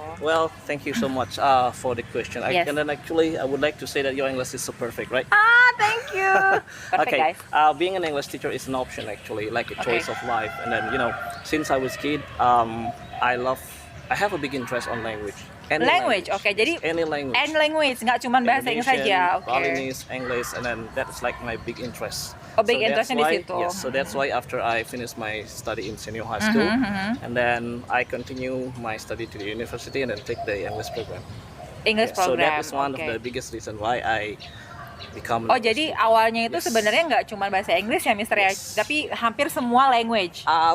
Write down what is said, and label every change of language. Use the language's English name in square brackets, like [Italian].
[English] Well, thank you so much for the question. Yes. And then actually, I would like to say that your English is so perfect, right? Thank you. Perfect, guys. Being an English teacher is an option actually, like a choice of life. And then since I was kid, I have a big interest on language. Any language. [Indonesian] Jadi [English] any language. Any language, [Indonesian] nggak cuma bahasa Inggris saja. [English] Balinese, English, and then that's like my big interest. [Indonesian] Big interestnya di situ. [English] Yes, so that's why after I finished my study in senior high school, and then I continue my study to the university and then take the English program. So that is one of the biggest reason why I become. [Indonesian] Jadi awalnya itu sebenarnya nggak cuma bahasa Inggris ya, Mister ya, tapi hampir semua language.